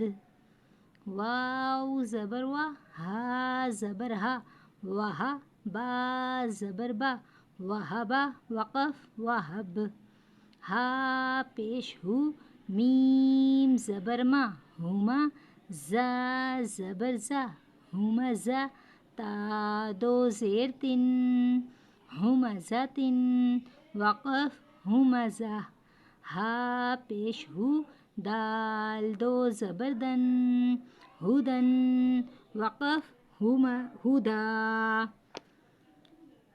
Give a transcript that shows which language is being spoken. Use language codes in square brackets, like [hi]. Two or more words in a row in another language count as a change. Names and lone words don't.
[ur] واو زبر وا، ہا زبر ہا، وہا، با زبر با، وہبا، وقف وہب۔ ہا پیش ہو، میم زبر ما، ہما، زا زبر زا، ہمزا، تا دو زیر تن، ہمزتن، وقف ہمزہ۔ ہا پیش ہو، دال دو زبر دن، ہدن، وقف ہدا۔